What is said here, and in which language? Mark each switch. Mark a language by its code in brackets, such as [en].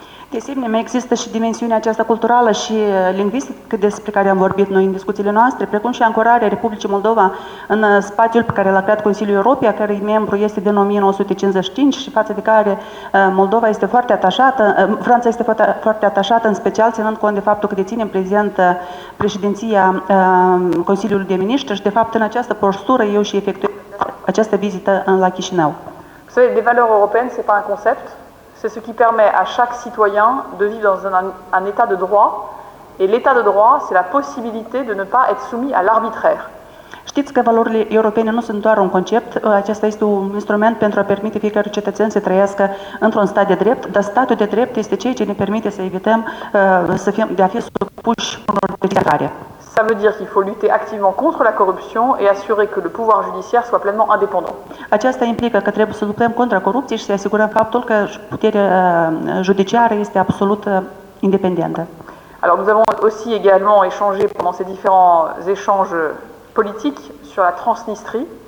[ro] De asemenea, mai există și dimensiunea aceasta culturală și lingvistică despre care am vorbit noi în discuțiile noastre, precum și ancorarea Republicii Moldova în spațiul pe care l-a creat Consiliul Europei, a cărui membru este din 1955 și față de care Moldova este foarte atașată, Franța este foarte atașată, în special ținând cont de faptul că deține în prezent președinția Consiliului de Miniștri și de fapt în această postură eu și efectuez această vizită la Chișinău. [fr] Vous savez, les valeurs européennes, c'est pas un concept. C'est ce qui permet à chaque citoyen de vivre dans un état de droit. Et l'état de droit, c'est la possibilité de ne pas être soumis à l'arbitraire. [ro] Știți că valorile europene nu sunt doar un concept, acesta este un instrument pentru a permite fiecare cetățean să trăiască într-un stat de drept, dar statul de drept este ceea ce ne permite să evităm de a fi supuși unor decizii. [fr] Ça veut dire qu'il faut lutter activement contre la corruption et assurer que le pouvoir judiciaire soit pleinement indépendant. [ro] Aceasta implică că trebuie să luptăm contra corupției și să asigurăm faptul că puterea judiciară este absolut independentă. [fr] Alors nous avons aussi également échangé pendant ces différents échanges politiques sur la Transnistrie.